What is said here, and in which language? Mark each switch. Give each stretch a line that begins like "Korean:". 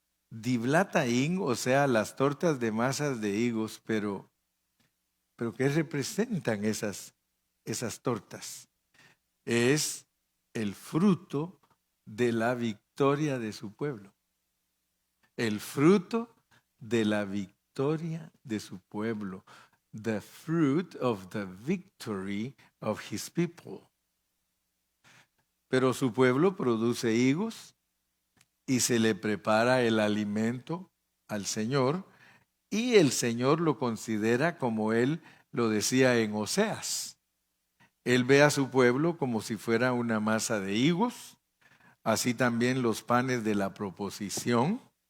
Spanish: Diblataín, o sea, las tortas de masas de higos, pero ¿qué representan esas tortas? Es el fruto de la victoria de su pueblo. El fruto de la victoria de su pueblo.
English: The fruit of the victory of his people.
Spanish: Pero su pueblo produce higos y se le prepara el alimento al Señor, y el Señor lo considera como Él lo decía en Oseas. Él ve a su pueblo como si fuera una masa de higos, así también los panes de la proposición.